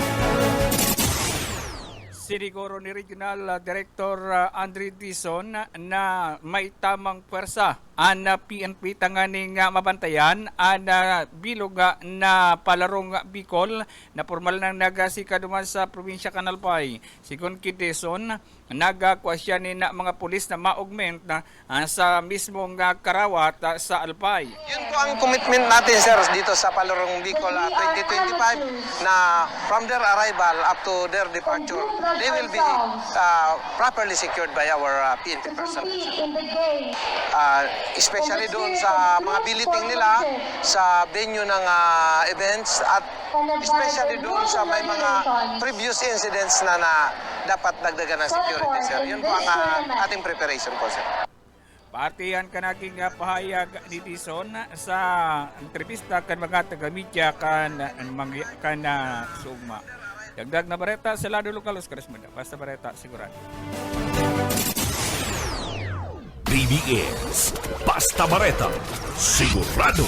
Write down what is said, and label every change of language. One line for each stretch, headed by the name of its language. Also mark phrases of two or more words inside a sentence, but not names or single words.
Bikol: Siniguro ni Regional Director Andre Dizon na may tamang pwersa ang PNP tanganing mabantayan ang bilog na Palarong Bicol na formal nang nagasikaduman sa probinsya Kanalpay. Sigon ki Dizon, nagakuha siya ni na mga pulis na ma-augment na sa mismong karawat sa Alpay.
Filipino: Yun po ang commitment natin,
English: sir,
Filipino: dito sa
English: Palarong Bicol 2025 na from their arrival up to their departure, they will be properly secured by our PNP personnel.
Filipino: Especially doon sa mga billeting nila, sa venue ng events, at especially doon sa may mga
English: previous incidents
Filipino: na dapat dagdagan ng security, sir. Yun po ang ating preparation po, sir.
Bikol: Partihan ka naging pahayag ni Dizon sa entrevista kan mga taga-media kan sugma. Dagdag na bareta sa lado lokal, Oscar Esmenda. Basta bareta, sigurado. BBS Basta Bareta, sigurado.